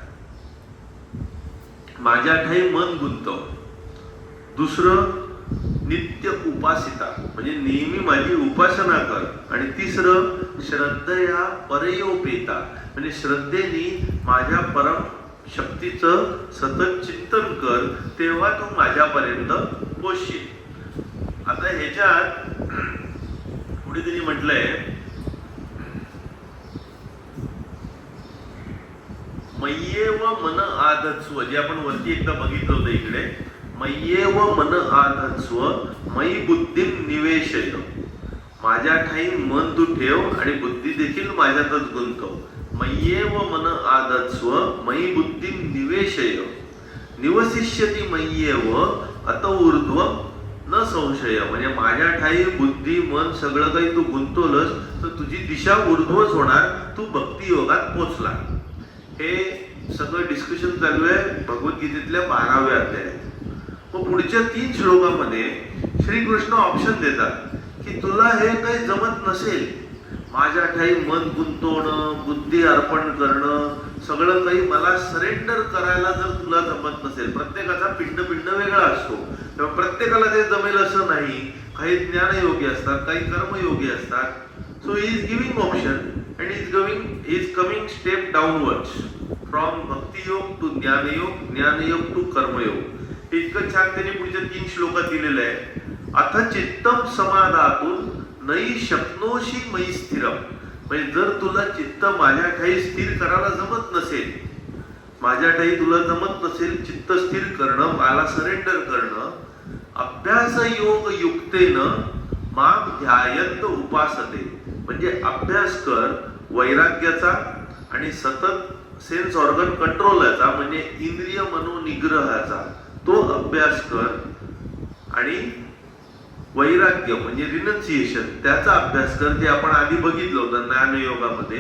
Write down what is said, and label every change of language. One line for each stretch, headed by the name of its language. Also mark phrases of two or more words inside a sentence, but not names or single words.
Marathi: माझ्या ठाई मन गुंतव, दुसरं नित्य उपासिता म्हणजे नेहमी माझी उपासना कर, आणि तिसरं
Sanskrit: श्रद्धया परयोपेता
Marathi: म्हणजे श्रद्धेने माझ्या परम शक्तीचं सतत चिंतन कर, तेव्हा तू माझ्यापर्यंत पोचशील. आता ह्याच्यात पुढे त्यांनी म्हटलंय
Sanskrit: मय्येव मन आधत्स्व,
Marathi: जे आपण वरती एकदा बघितलं होतं इकडे.
Sanskrit: मय्येव मन आधत्स्व मयी बुद्धी निवेशय,
Marathi: माझ्या ठाई मन तू ठेव आणि बुद्धी देखील माझ्यातच गुंतव.
Sanskrit: मय्येव मन आधत्स्व मयी बुद्धी निवेशय निवसिष्यति मय्येव अत ऊर्ध्व न संशय,
Marathi: म्हणजे माझ्या ठाई बुद्धी मन सगळं काही तू गुंतवलंस तर तुझी दिशा ऊर्ध्वच होणार, तू भक्ती योगात पोचला. हे सगळं डिस्कशन चालू आहे भगवद्गीतेतल्या 12व्या अध्यायात. मग पुढच्या 3 श्लोकामध्ये श्रीकृष्ण ऑप्शन देतात की तुला हे काही जमत नसेल, माझ्या ठाई मन गुंतवणं, बुद्धी अर्पण करणं, सगळं काही मला सरेंडर करायला जर तुला जमत नसेल, प्रत्येकाचा पिंड वेगळा असतो, तेव्हा प्रत्येकाला ते जमेल असं नाही. काही ज्ञानयोगी असतात, काही कर्मयोगी असतात.
English: So he is giving option and is coming step downwards from
Marathi: भक्ती योग
English: टू ज्ञानयोग, ज्ञानयोग टू कर्मयोग.
Marathi: इतकं छान त्यांनी पुढच्या 3 श्लोकात दिलेलं आहे.
Sanskrit: अथ चित्तम समाधातून नई शक्नोशी मयी स्थिरम,
Marathi: म्हणजे जर तुला चित्त माझ्या ठाई स्थिर करायला जमत नसेल, माझ्या ठाई तुला जमत नसेल चित्त स्थिर करणं, मला सरेंडर करणं,
Sanskrit: अभ्यास योग युक्तेनं माम ध्यायंत उपासते,
Marathi: म्हणजे अभ्यास कर वैराग्याचा आणि सतत
English: sense organ
Marathi: कंट्रोलचा म्हणजे इंद्रिय मनोनिग्रहाचा, तो अभ्यास कर. आणि वैराग्य म्हणजे रिनन्सिएशन, त्याचा अभ्यास कर, जे आपण आधी बघितलं होतं ज्ञानयोगामध्ये.